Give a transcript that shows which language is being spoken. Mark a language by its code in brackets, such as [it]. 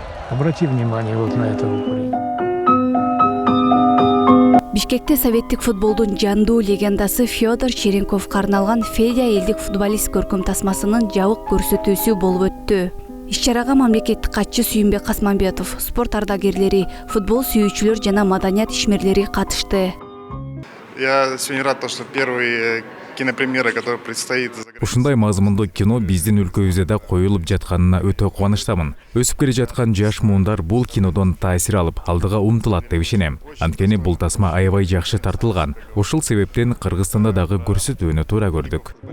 [ru] Обрати внимание вот на этого парня. [ky] Бишкекте советтик футболдун жандуу легендасы Федор Черенковго арналган Федя элдик футболист көркөм тасмасынын жабык көрсөтүүсү болуп өттү. Иш-чарага мамлекеттик катчы Сүйүнбек Касманбетов, спорт ардагерлери, футбол сүйүүчүлөр жана маданият ишмерлери катышты. [ru] Я сегодня рад, что первый кинопремьера, которая предстоит. [ky] Ушундай мазмундуу кино биздин өлкөбүздө да коюлуп жатканына өтө кубанычтамын. Өсүп келе жаткан жаш муундар бул кинодон таасир алып, алдыга умтулат деп ишенем. Анткени бул тасма аябай жакшы тартылган. Ушул себептен Кыргызстанда дагы көрсөтүүнү туура көрдүк.